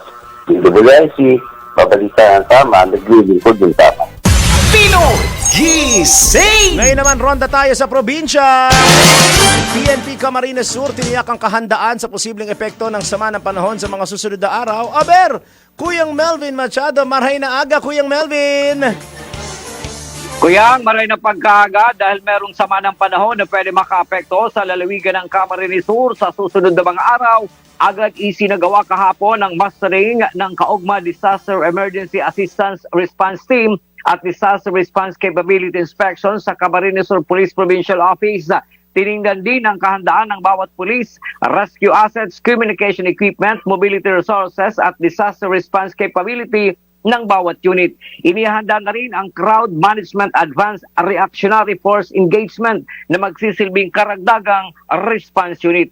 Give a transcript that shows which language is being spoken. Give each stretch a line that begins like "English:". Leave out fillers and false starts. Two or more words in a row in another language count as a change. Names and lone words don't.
Filipino: DWIC, babalita ng tama, naglilingkod ng tama. Gising! Ngayon naman, ronda tayo sa probinsya. PNP Camarines Sur tiniyak ang kahandaan sa posibleng epekto ng sama ng panahon sa mga susunod na araw. Aber,
Bikol: Kuyang Melvin Machado, maray na aga, Kuyang Melvin! Kuyang, maray na pagkaaga
Filipino: dahil merong sama ng panahon na pwede makaapekto sa lalawigan ng Camarines Sur sa susunod na mga araw. Agad isinagawa kahapon ng mastering ng Kaugma Disaster Emergency Assistance Response Team at Disaster Response Capability Inspection sa Camarines Sur Police Provincial Office. Tiningnan din ang kahandaan ng bawat pulis,
English: rescue assets, communication equipment, mobility resources
Filipino: at
English: disaster response capability
Filipino: ng bawat unit. Inihanda na rin ang Crowd Management Advanced Reactionary Force Engagement na magsisilbing karagdagang response unit.